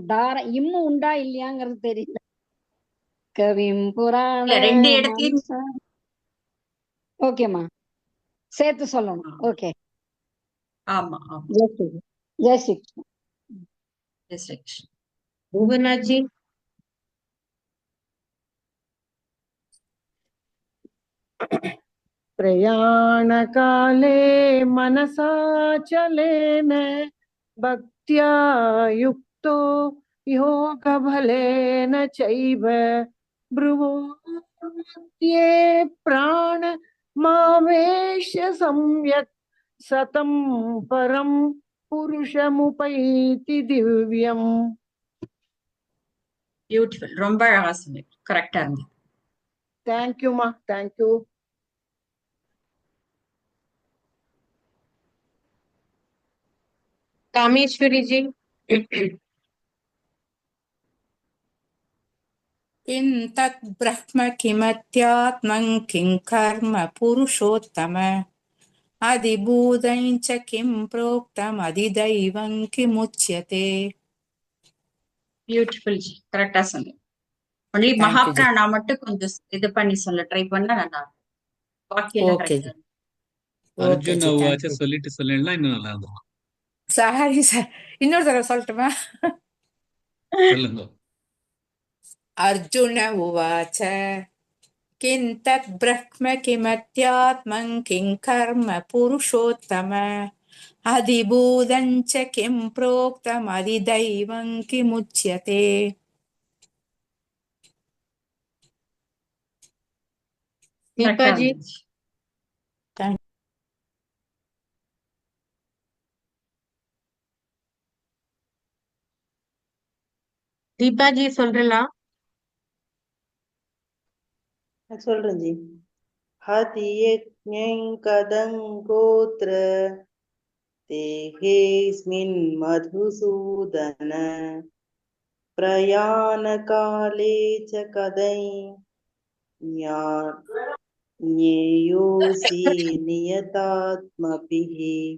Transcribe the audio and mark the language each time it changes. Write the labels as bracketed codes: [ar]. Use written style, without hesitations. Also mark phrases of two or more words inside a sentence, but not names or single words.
[ta] இம்மு உண்டா இல்லையாங்கிறது தெரியல. [sa] कविं पुराण [ta] ரெண்டு இடத்துலயும் ஓகேம்மா, சேர்த்து சொல்லணும். ஓகே, ஆமா ஆமா. ஜெய் ஸ்ரீ ஜெய் ஸ்ரீ கிருஷ்ணா. ஜெய் ஸ்ரீ கிருஷ்ணா. புவனாஜி [sa] प्रयाणकाले मनसाचलेन भक्त्या युक्तो योगबलेन चैव ब्रुवोत्ये प्राणमावेश्य सम्यक् सतं परं पुरुषमुपैति दिव्यम्. [ta] பியூட்டிஃபுல். ரொம்ப அழகா சொன்னீங்க. கரெக்டா இருந்தது. [en] Thank you, ma. Thank you. [sa] कामेश्वरी जी किं तत् ब्रह्म किमत्यात्मं किं कर्म पुरुषोत्तम अधिभूतं च किं प्रोक्तम् अधिदैवं किमुच्यते. [ta] பியூட்டிஃபுல் ஜி. கரெக்டா சொன்னீங்க. ஒன்லி [en] Thank you, [ta] மகாப்ராணா மட்டும் கொஞ்சம் இது பண்ணி சொல்ல ட்ரை பண்ணா நல்லா இருக்கும். பாக்கி எல்லாம் [en] Okay, [ta] கரெக்டா. [en] okay, அர்ஜுன் ji. Thank உவாச்ச you. [ta] சொல்லிட்டு சொல்லிடலாம், இன்னும் நல்லா இருக்கும். [en] Sorry, sir. [ta] இன்னொரு தடவை சொல்லட்டுமா? சொல்லுங்க. [sa] अर्जुन उवाच किं तत् ब्रह्म किमत्यात्मं किं कर्म पुरुषोत्तम अधिभूतं च किं प्रोक्तम् अधिदैवं किमुच्यते. [ta] दीपा जी दीपा जी சொல்றலாம். சொல்றேன் ஜி. [sa] अधियज्ञः कथं कोऽत्र देहेऽस्मिन् मधुसूदन प्रयाणकाले च कथं ज्ञेयोऽसि नियतात्मभिः.